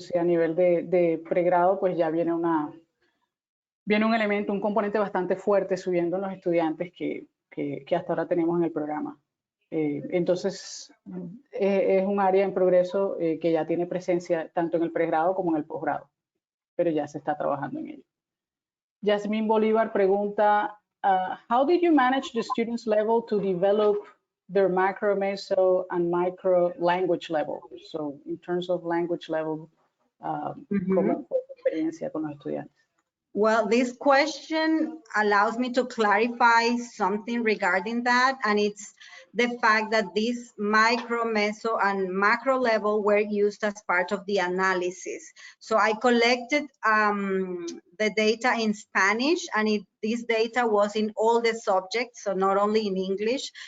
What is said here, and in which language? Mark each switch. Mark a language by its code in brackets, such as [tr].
[es] Sí, a nivel de pregrado, pues ya viene un elemento, un componente bastante fuerte subiendo en los estudiantes que hasta ahora tenemos en el programa. Entonces, es un área en progreso que ya tiene presencia tanto en el pregrado como en el posgrado, pero ya se está trabajando en ello. [en] Yasmín Bolívar [es] pregunta, [en] how did you manage the students' level to develop their macro, meso, and micro language level? So, in terms of language level, [es] ¿cómo fue tu experiencia con los estudiantes? [en] Well, this question allows me to clarify something regarding that, and it's the fact that this micro, meso, and macro level were used as part of the analysis. So I collected the data in Spanish, and this data was in all the subjects, so not only in English.